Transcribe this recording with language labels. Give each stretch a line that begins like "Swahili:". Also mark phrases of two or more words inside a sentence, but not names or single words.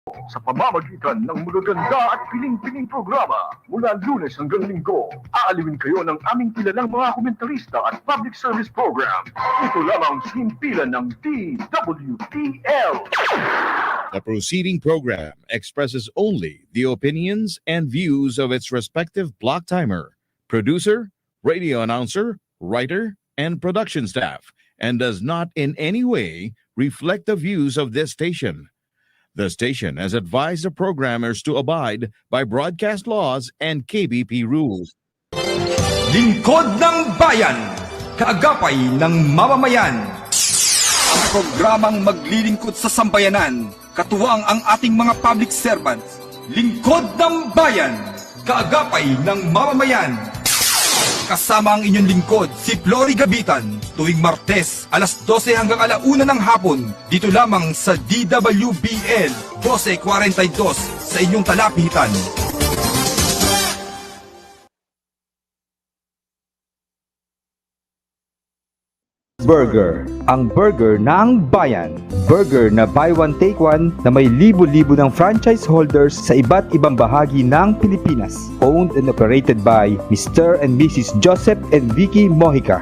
Filipino: sa pamamagitan ng magaganda at piling-piling programa mula Lunes hanggang Linggo. Aalawin kayo ng aming kilalang mga komentarista at
English: public service program.
Filipino: Ito lamang himpilan ng DWTL.
English: The proceeding program expresses only the opinions and views of its respective block timer, producer, radio announcer, writer, and production staff, and does not in any way reflect the views of this station. The station has advised the programmers to abide by broadcast laws and KBP rules.
Filipino: Lingkod ng Bayan, kaagapay ng mamamayan. Ang programang maglilingkod sa sambayanan, katuwang ang ating mga
English: public servants.
Filipino: Lingkod ng Bayan, kaagapay ng mamamayan. Kasama ang inyong lingkod, si Flory Gabitan, tuwing Martes, alas 12 hanggang alauna ng hapon, dito lamang sa DWBL 1242 sa inyong talapitan. Burger, ang burger ng bayan. Burger na
English: buy one take one
Filipino: na may libo-libo ng
English: franchise holders
Filipino: sa iba't ibang bahagi ng Pilipinas.
English: Owned and operated by Mr. and Mrs. Joseph and Vicky Mojica.